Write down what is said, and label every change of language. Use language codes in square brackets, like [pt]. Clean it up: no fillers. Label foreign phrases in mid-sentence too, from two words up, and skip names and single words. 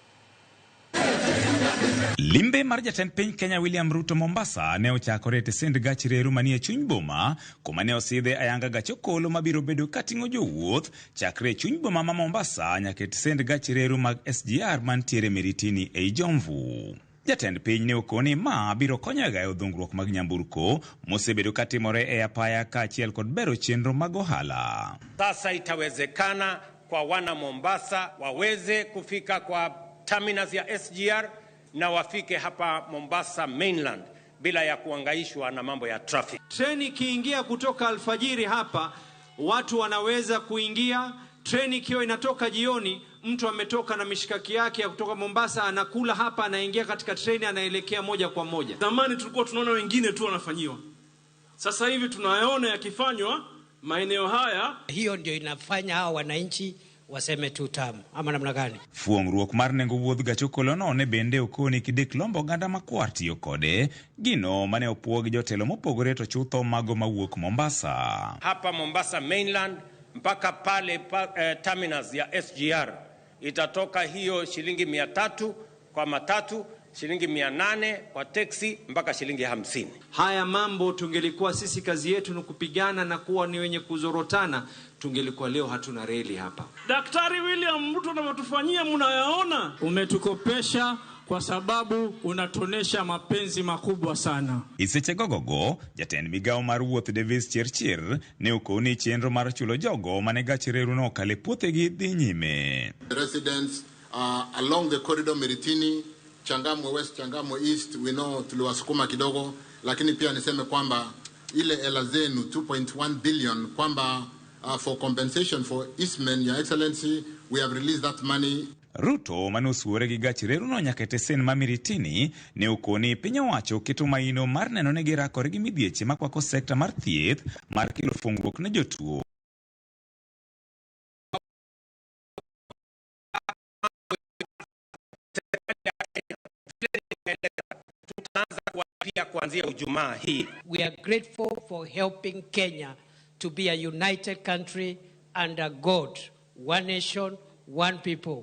[luo] Limbe mar jatend piny Kenya William Ruto Mombasa ne ochakore e tesend gach reru manie chuny boma kuma ne osidhe ayanga gach okolo mabiro bedo kating'o jowuoth chakre chuny boma ma Mombasa nyaka e tesend gach reru mag SGR mantiere Miritini ei Jomvu. Jatend piny ne okoni ma biro konyo e gayo dhungruok mag nyamburko mosebedo katimore e apaya kaachiel kod bero chenro mag ohala. [sw] Sasa itawezekana kwa wana Mombasa waweze kufika kwa terminus ya SGR na wafike hapa Mombasa mainland bila ya kuangaishwa na mambo ya traffic. Treni ikiingia kutoka alfajiri hapa, watu wanaweza kuingia. Treni ikiwa inatoka jioni, mtu ametoka na mishikaki yake ya kutoka Mombasa anakula hapa, anaingia katika treni, anaelekea moja kwa moja. Zamani tulikuwa tunaona wengine tu wanafanyiwa. Sasa hivi tunayaona yakifanywa maeneo haya. Hiyo ndio inafanya hao wananchi waseme tu tamu ama namna gani. [luo] Fuong'ruok mar nengo wuodh gach okolo no ne bende okoni kidek lombo oganda makwar tiyo kode gino mane opuo gi jotelo mopogore to chutho mago mawuok Mombasa. [sw] Hapa Mombasa mainland mpaka pale terminus ya SGR itatoka hiyo shilingi 300 kwa matatu, shilingi 800 kwa taxi mpaka shilingi 50. Haya mambo tungelikuwa sisi kazi yetu ni kupigana na kuwa ni wenye kuzorotana, tungelikuwa leo hatuna reli hapa. Daktari William Ruto anavyotufanyia mnayaona. Umetukopesha kwa sababu unatonesha mapenzi makubwa sana. [luo] Iseche gogogo, jatend migao mar wuoth Davis Chirchir ne okoni chenro mar chulo jogo mane gach reru no kale puothegi dhi nyime. [en] The residents along the corridor Miritini, Changamwe West, Changamwe East, we know [sw] tuliwasukuma kidogo, lakini pia niseme kwamba ile hela zenu 2.1 billion kwamba [en] for compensation for Eastmen, Your Excellency, we have released that money. [luo] Ruto manusuore gi gach reru no nyaka tesen ma Miritini ne okoni piny owacho keto maino mar neno ne girakore gi midhieche makwako sekta mar thieth mar kelo fungruok ne jotuo. [en] We are grateful for helping Kenya to be a united country under God, one nation, one people.